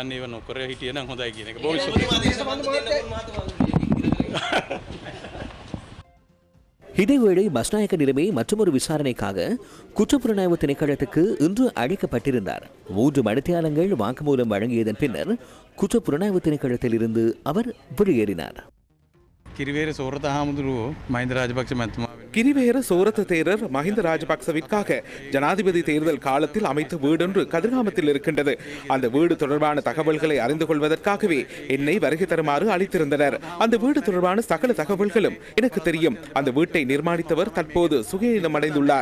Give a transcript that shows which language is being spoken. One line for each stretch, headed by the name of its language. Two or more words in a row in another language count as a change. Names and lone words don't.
Tamil: இதேவேளை பஸ்நாயக்க நிலைமை மற்றொரு விசாரணைக்காக குற்றப்புலனாய்வு திணைக்களத்துக்கு இன்று அழைக்கப்பட்டிருந்தார். 3 மணித்தியாலங்கள் வாக்குமூலம் வழங்கியதன் பின்னர் குற்றப்புலனாய்வு திணைக்களத்தில் இருந்து அவர் வெளியேறினார்.
Sinhala: කිරිවේර සෝරත හාමුදුරුවෝ මහින්ද රාජපක්ෂ මැතිතුමා
Tamil: கிரிவேர சோரத்த தேரர் மஹிந்த ராஜபக்சவிற்காக ஜனாதிபதி தேர்தல் காலத்தில் அமைத்த வீடொன்று கதிர்காமத்தில் இருக்கின்றது. அந்த வீடு தொடர்பான தகவல்களை அறிந்து கொள்வதற்காகவே என்னை வருகை தருமாறு அளித்திருந்தனர். அந்த வீடு தொடர்பான சகல தகவல்களும் எனக்கு தெரியும். அந்த வீட்டை நிர்மாணித்தவர் தற்போது சுகீனம் அடைந்துள்ளார்.